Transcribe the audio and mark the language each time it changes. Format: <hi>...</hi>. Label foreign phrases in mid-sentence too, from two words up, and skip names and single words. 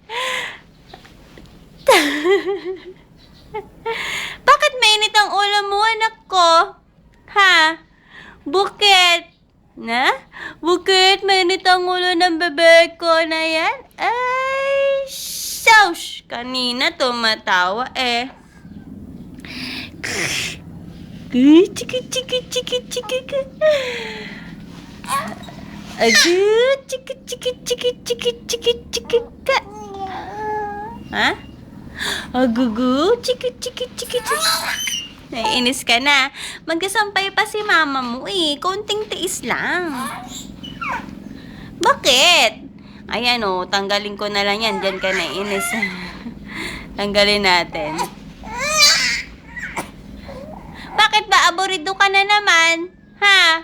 <tl>Bakit mainit ang ulo mo, anak ko? Ha? Bukit? Na? Bukit mainit ang ulo ng bebe ko na yan? Ay, saush! Kanina tumatawa eh. Chiki, chiki, chiki, chiki. Aduh, chiki, chiki, chiki, chiki, chiki, chiki, ka. Ha? Agugu, chiki, chiki, chiki, chiki. Naiinis ka na. Magkasampay pa si mama mo eh. Konting tiis lang. Bakit? Ayan o, tanggalin ko na lang yan. Diyan ka naiinis. Tanggalin natin. Bakit ba? Aborido ka na naman? Ha?</tl>